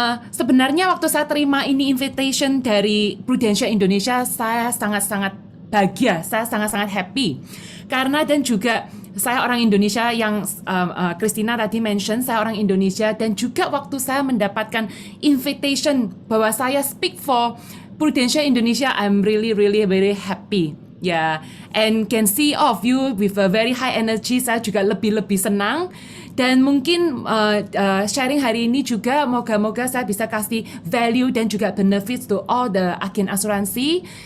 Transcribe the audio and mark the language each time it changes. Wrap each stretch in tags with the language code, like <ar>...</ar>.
<id>Sebenarnya waktu saya terima ini invitation dari Prudential Indonesia, saya sangat-sangat bahagia, saya sangat-sangat happy. Karena dan juga saya orang Indonesia yang Christina tadi mention, saya orang Indonesia dan juga waktu saya mendapatkan invitation bahwa saya speak for Prudential Indonesia,</id> <en>I'm really very happy. Ya, and can see all of you with a very high energy.</en> <id>Saya juga lebih senang dan mungkin sharing hari ini juga moga-moga saya bisa kasih value dan juga</id> <en>benefits to all the</en> <id>agen asuransi.</id>